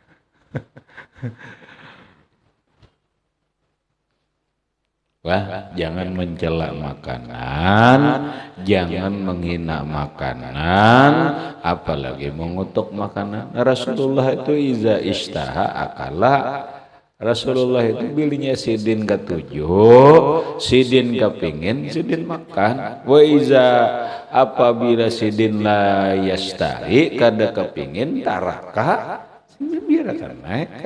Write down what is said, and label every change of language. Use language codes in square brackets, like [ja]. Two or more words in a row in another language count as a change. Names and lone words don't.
[id] Wah, jangan mencela makanan, jangan menghina makanan, apalagi mengutuk makanan. [ar] Rasulullah itu iza ishtaha akala. [bjn] Rasulullah itu bilinya sidin ketujuh, sidin kepingin, sidin makan. [ar] Wa iza [bjn] apabila sidin [ar] la yastahi [bjn] kada kepingin taraka, biarkan naik.